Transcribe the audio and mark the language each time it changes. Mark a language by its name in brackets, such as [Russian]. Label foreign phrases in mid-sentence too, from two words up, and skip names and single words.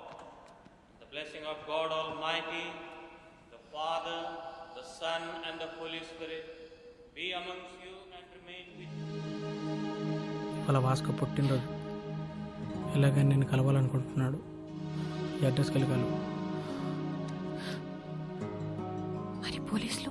[English] The blessing of God Almighty, the Father, the Son and the Holy Spirit be amongst you and remain with you. [Telugu] వాళ్ళ వాస్కో పుట్టినరోజు ఎలాగైనా నేను కలవాలనుకుంటున్నాడు. ఈ అడ్రస్కి వెళ్ళగలవు. మరి పోలీసులు?